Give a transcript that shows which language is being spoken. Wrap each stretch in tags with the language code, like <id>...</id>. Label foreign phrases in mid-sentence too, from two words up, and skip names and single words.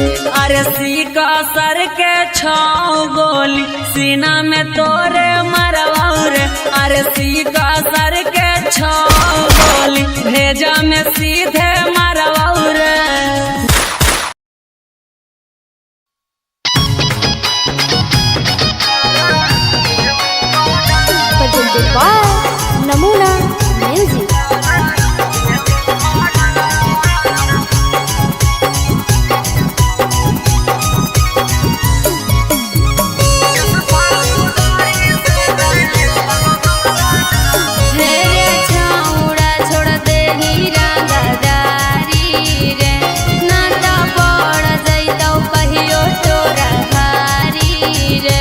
<mai>अरे सीका सर के छाओ गोली सीना में तोरे मरवा रे, अरे सीका सर के छाओ गोली भेजा में सीधे मरवा रे।</mai> <en>presented by Namuna Music.</en> <mai>रे छौड़ा छोड़ दे ही रंगदारी रे, ना तो पड़ जइतौ कहियो तोरा भारी रे।</mai>